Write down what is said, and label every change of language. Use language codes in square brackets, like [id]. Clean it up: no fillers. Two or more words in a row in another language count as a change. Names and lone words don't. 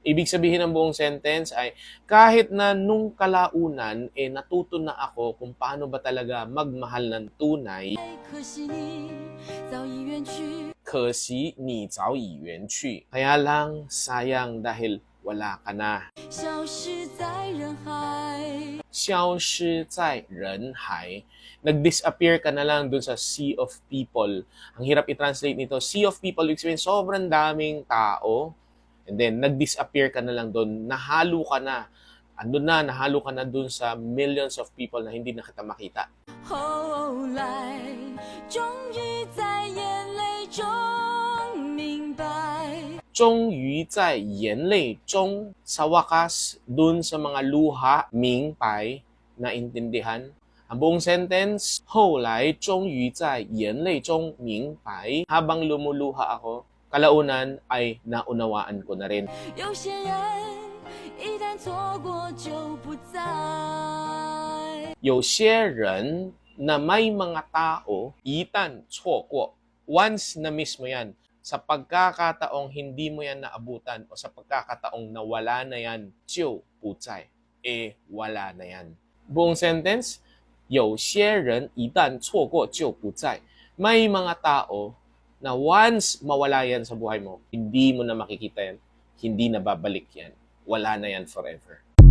[tl] Ibig sabihin ng buong sentence ay kahit na nung kalaunan natuto na ako kung paano ba talaga magmahal ng tunay. [zh] Kasi 你早已遠去. [tl] Kaya lang sayang dahil wala ka na. [zh] 消失在人海. [tl] Nag-disappear ka na lang dun sa [en] sea of people. [tl] Ang hirap i-translate nito. [en] Sea of people, which means [tl] sobrang daming tao. [en] And then, [tl] nag-disappear ka na lang dun. Nahalo ka na. Andun na, nahalo ka na dun sa [en] millions of people [tl] na hindi na kita makita. [zh] 終於在眼淚中 [tl] sa wakas, dun sa mga luha, [zh] 明白, [tl] naintindihan. Ang buong sentence, [zh] 後來終於在眼淚中明白. [tl] Habang lumuluha ako, kalaunan ay naunawaan ko na rin. [zh] 有些人一旦錯過就不再. 有些人 [tl] na may mga tao, [zh] 一旦錯過, [tl] once na miss mo yan, sa pagkakataong hindi mo yan naabutan o sa pagkakataong nawala na yan, [zh] 就不在, [tl] wala na yan. Buong sentence, [zh] 有些人一旦錯過就不在. [tl] May mga tao na once mawala yan sa buhay mo, hindi mo na makikita yan, hindi na babalik yan, wala na yan forever.